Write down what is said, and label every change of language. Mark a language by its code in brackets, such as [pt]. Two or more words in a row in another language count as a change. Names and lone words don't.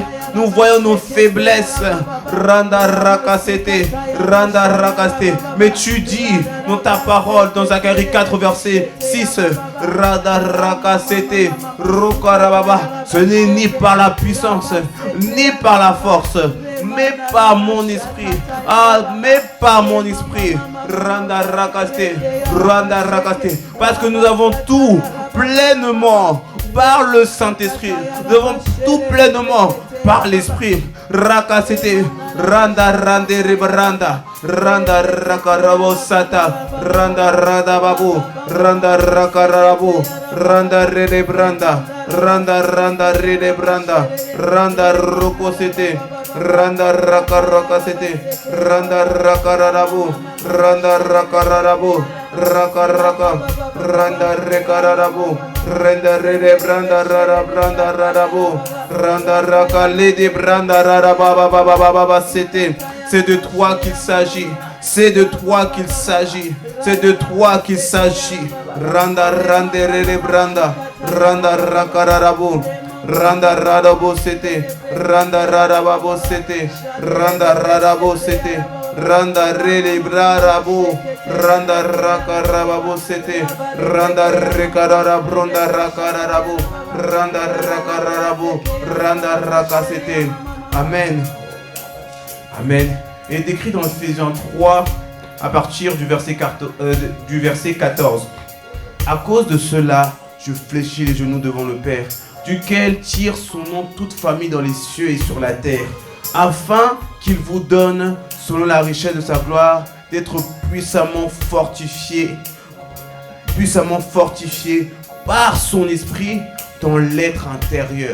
[fr] Nous voyons nos faiblesses. Mais tu dis dans ta parole, dans Zacharie 4, verset 6, ce n'est ni par la puissance, ni par la force, mais par mon esprit. Mais par mon esprit. Parce que nous avons tout pleinement par le Saint-Esprit. Nous avons tout pleinement par l'Esprit. Rakasete, randa rande rebranda, randa rakarabo sata, randa radababu, randa rakarabo, randa rebranda, randa rebranda, randa rokosete, randa rakarokasete, randa rakarabo, randa rakarabo, rakaraka, randa rekarabo, randa rebranda rada radabo, randa rakale de branda rada baba baba baba. C'est de toi qu'il s'agit. C'est de toi qu'il s'agit. C'est de toi qu'il s'agit. Randa rande rebranda, randa rakarabo, randa radabo sete, randa radabo sete, randa radabo sete, randa rebrabo, randa rakarabo sete, randa rekarabronda rakarabo, randa rakarabo, randa rakasete. Amen. Amen. Il est écrit dans Ephésiens 3 à partir du verset 14. À cause de cela, je fléchis les genoux devant le Père, duquel tire son nom toute famille dans les cieux et sur la terre, afin qu'il vous donne, selon la richesse de sa gloire, d'être puissamment fortifié par son esprit dans l'être intérieur.